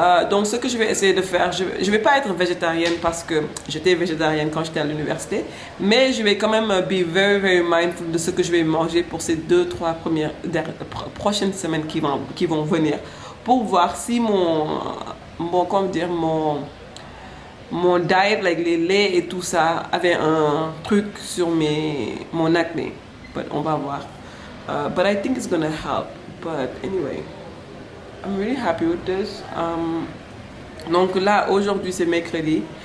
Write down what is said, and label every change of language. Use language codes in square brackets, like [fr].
[fr] Donc, ce que je vais essayer de faire, je ne vais pas être végétarienne parce que j'étais végétarienne quand j'étais à l'université, mais je vais quand même [en] be very, very mindful [fr] de ce que je vais manger pour ces 2-3 prochaines semaines qui vont venir pour voir si comment dire, mon diet, like les laits et tout ça, avait un truc sur mon acné. [en] But [fr] on va voir. [en] But I think it's gonna help. But anyway, I'm really happy with this. [fr] Donc là, aujourd'hui, c'est mercredi.